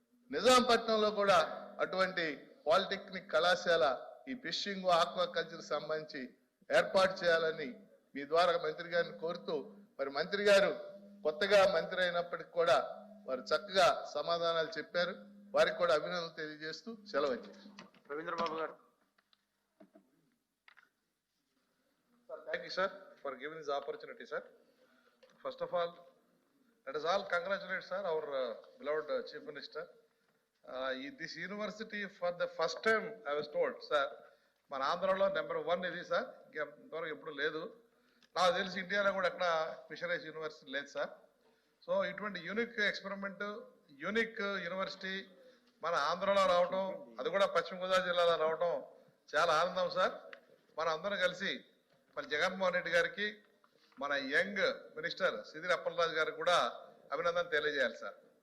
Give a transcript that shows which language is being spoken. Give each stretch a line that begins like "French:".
Telugu: నిజాంపట్నంలో కూడా అటువంటి పాలిటెక్నిక్ కళాశాల ఈ ఫిషింగ్, ఆక్వాకల్చర్ సంబంధించి ఏర్పాటు చేయాలని మీ ద్వారా మంత్రి గారిని కోరుతూ, మరి మంత్రి గారు కొత్తగా మంత్రి అయినప్పటికీ కూడా వారు చక్కగా సమాధానాలు చెప్పారు. వారికి కూడా అభినందనలు తెలియజేస్తూ సెలవు అధ్యక్ష. రవీంద్రబాబు గారు.
English: Thank you, sir, for giving this opportunity, sir. First of all, let us all congratulate, sir, our beloved Chief Minister. This university, for the first time, I was told, sir,
Telugu: మన ఆంధ్రలో #1 ఇది సార్, ఇంతవరకు ఎప్పుడు లేదు. నాకు తెలిసి ఇండియాలో కూడా ఎక్కడ ఫిషరీస్ యూనివర్సిటీ లేదు సార్. సో ఇటువంటి యూనిక్ ఎక్స్పెరిమెంట్, యూనిక్ యూనివర్సిటీ మన ఆంధ్రలో రావటం, అది కూడా పశ్చిమ గోదావరి జిల్లాలో రావటం చాలా ఆనందం సార్. మనం అందరం కలిసి మన జగన్మోహన్ రెడ్డి గారికి, మన యంగ్ మినిస్టర్ సిదిరి అప్పలరాజు గారికి కూడా అభినందన తెలియజేయాలి సార్.